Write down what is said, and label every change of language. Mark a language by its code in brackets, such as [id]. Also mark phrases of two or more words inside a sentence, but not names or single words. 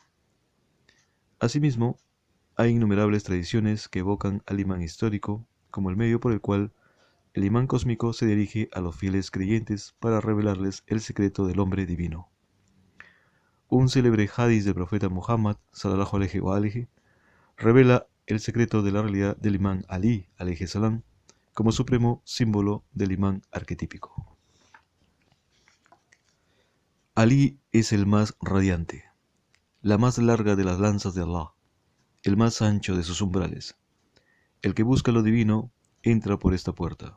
[es] Asimismo, hay innumerables tradiciones que evocan al imán histórico como el medio por el cual el imán cósmico se dirige a los fieles creyentes para revelarles el secreto del hombre divino. Un célebre hadiz del profeta Muhammad, [ar] صلى الله عليه وعليه, [es] revela el secreto de la realidad del imán Ali, [ar] عليه السلام, [es] como supremo símbolo del imán arquetípico. Ali es el más radiante, la más larga de las lanzas de Allah, el más ancho de sus umbrales. El que busca lo divino entra por esta puerta.